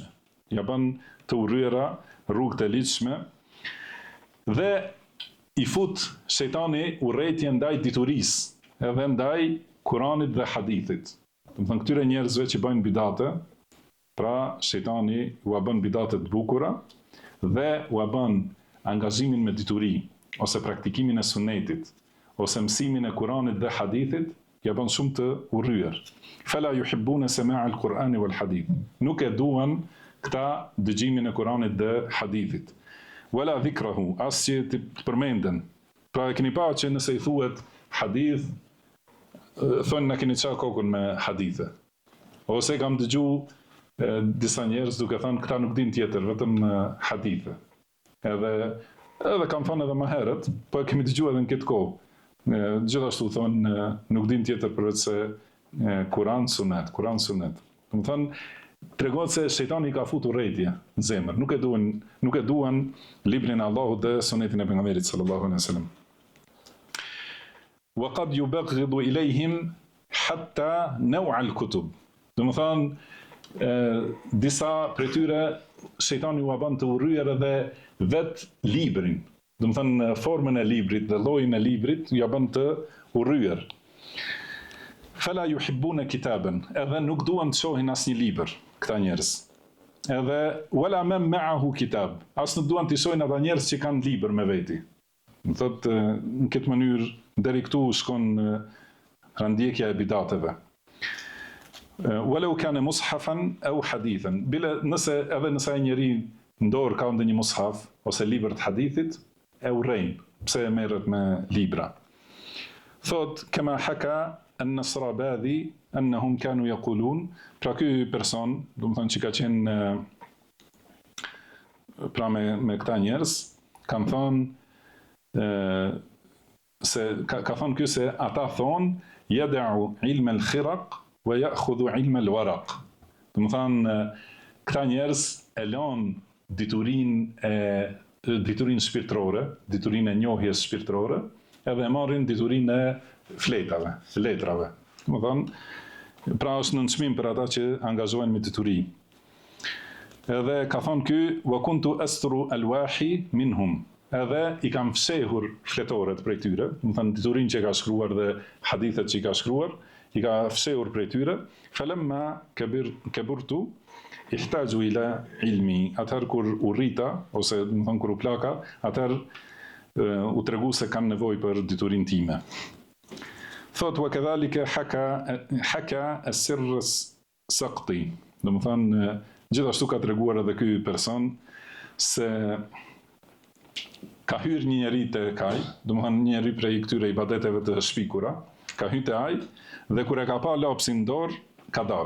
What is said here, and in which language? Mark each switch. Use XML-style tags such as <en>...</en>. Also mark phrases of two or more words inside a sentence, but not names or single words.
<sq>Ja bën të urryera rrugët e ligjshme dhe i fut shejtani urrëtie ndaj diturisë, edhe ndaj Kuranit dhe hadithit. Domethënë këtyre njerëzve që bëjnë bidate, pra shejtani u bën bidate të bukura dhe u bën angazhimin me dituri ose praktikimin e sunetit ose mësimin e Kuranit dhe hadithit, ja bën shumë të urryer.</sq> <ar>فلا يحبون سماع القرآن والحديث.</ar> <sq>Nuk e duan këta dëgjimin e Kuranit dhe hadithit.</sq> <ar>ولا ذكره,</ar> <sq>as që të përmenden. Pra e keni pa që nëse i thuhet hadith, thonë na keni çka kokën me hadithe. Ose kam dëgju disa njerëz duke thënë këta nuk din tjetër, vetëm hadithe. Edhe kam thënë edhe më herët, po e kemi dëgjuar edhe në këtë kohë. Gjithashtu thonë nuk din tjetër përveç se Kur'an sunet. Domethënë tregon se shejtani ka futur urrëtie në zemër. Nuk e duan librin e Allahut dhe sunetin e pejgamberit</sq> <ar>صلى الله عليه وسلم. وقد يبغض إليهم حتى نوع الكتب.</ar> <sq>Domethënë disa prej tyre shejtani u bën të urryer edhe vet librin. Domethënë formën e librit dhe llojin e librit ja bën të urryer.</sq> <ar>فلا يحبون كتابا,</ar> <sq>edhe nuk duan të shohin asnjë libër këta njerëz.</sq> <ar>Edhe ولا من معه كتاب,</ar> <sq>as nuk duan të shohin ata njerëz që kanë libër me veti. Do thotë në këtë mënyrë deri këtu shkon randjekja e bidateve.</sq> <ar>ولو كان مصحفا أو حديثا,</ar> <sq>nëse ai njeri në dorë ka ndonjë mushaf ose libër të hadithit, e urrejn, pse e merret me libra.</sq> <ar>Thot كما حكى النصراباذي أنهم كانوا يقولون,</ar> <sq>pra ky person, domethënë që ka qenë pra me këta njerëz, kanë thonë se ka thonë ky se ata thonë</sq> <ar>يدع علم الخرق ويأخذ علم الورق.</ar> <sq>Domethënë këta njerëz e lanë diturinë shpirtërore, diturinë e njohjes shpirtërore, edhe e marrin diturinë e fletave, letrave. Domethënë pra është nënçmim për ata që angazhohen me dituri. Edhe ka thonë ky</sq> <ar>وكنت أستر الألواح منهم.</ar> <sq>Edhe i kam fshehur fletoret prej tyre, domethënë diturinë që ka shkruar dhe hadithet që i ka shkruar, i ka fshehur prej tyre.</sq> <ar>فلما كبرت احتجت إلى علمي,</ar> <sq>atëherë kur u rrita ose domethënë kur u plaka, atëherë u tregu se kam nevojë për diturinë time.</sq> <ar>Thot وكذلك حكى السري السقطي.</ar> <sq>Domethënë gjithashtu ka treguar edhe ky person se ka hyrë një njeri te kaj, domethënë një njeri prej këtyre ibadeteve të shpikura, ka hyrë te ai dhe kur e ka pa lapsin dorë, ka dalë.</sq>